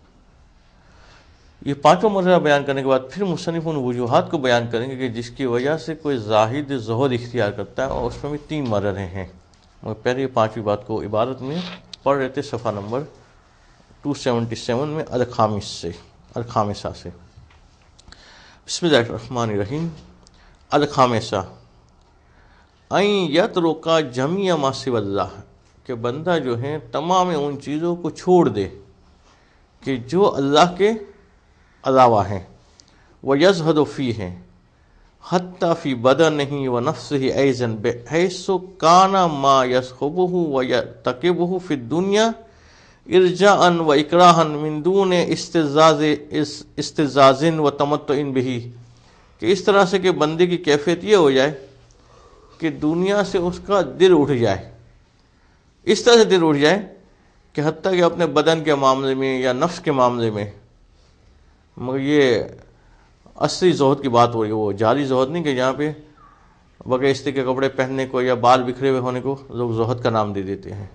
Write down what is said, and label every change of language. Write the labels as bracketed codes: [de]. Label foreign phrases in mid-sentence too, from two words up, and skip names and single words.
[ur] یہ 5واں مرحلہ بیان کرنے کے بعد پھر مصنف ان وجوہات کو بیان کریں گے کہ جس کی وجہ سے کوئی زاہد زہد اختیار کرتا ہے، اور اس میں بھی 3 مرحلے ہیں۔ مگر پہلے یہ 5ویں بات کو عبارت میں پڑھ رہے تھے صفحہ نمبر 277 میں الخامسہ سے۔ [ar] بسم اللہ الرحمن الرحیم۔ الخامسہ ان یترک جمیع ما سوی اللہ، [ur] کہ بندہ جو ہے تمام ان چیزوں کو چھوڑ دے کہ جو اللہ کے علاوہ ہیں۔ [ar] وَيَزْهَدُ فِيهِ حَتَّى فِي بَدَنِهِ وَنَفْسِهِ أَيْضًا بِحَيْثُ كَانَ مَا يَصْحُبُهُ وَيَرْتَكِبُهُ فِي الدُّنْيَا ارجاءً وَإِكْرَاهًا مِنْ دُونِ استِزَازٍ وَتَمَتُّعٍ بِهِ، [ur] کہ اس طرح سے کہ بندے کی کیفیت یہ ہو جائے کہ دنیا سے اس کا دل اٹھ جائے، اس طرح سے دل اٹھ جائے کہ حتیٰ کہ اپنے بدن کے معاملے میں یا نفس کے معاملے میں، مگر یہ اصلی زہد کی بات ہو رہی ہے، وہ جعلی زہد نہیں کہ جہاں پہ بغیر استری کے کپڑے پہننے کو یا بال بکھرے ہوئے ہونے کو لوگ زہد کا نام دے دیتے ہیں۔